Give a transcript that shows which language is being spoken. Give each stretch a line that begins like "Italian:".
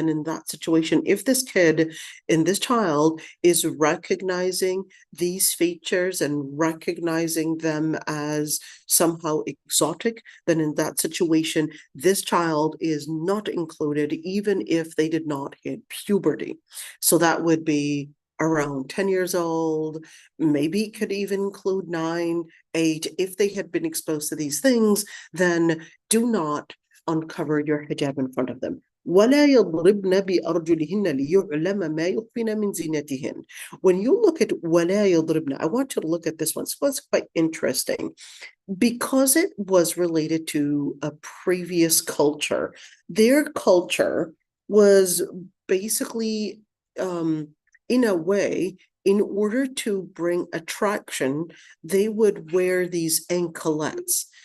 English: Then in that situation, if this child is recognizing these features and recognizing them as somehow exotic, then in that situation, this child is not included, even if they did not hit puberty. So that would be around 10 years old, maybe it could even include 9, 8. If they had been exposed to these things, then do not uncover your hijab in front of them.
Arabic: ولا يضربن بأرجلهن ليعلم ما يخفين من زينتهن.
English: When you look at
Arabic: ولا يضربن,
English: I want you to look at this one. So it's quite interesting because it was related to a previous culture. Their culture was basically, in a way, in order to bring attraction, they would wear these anklets.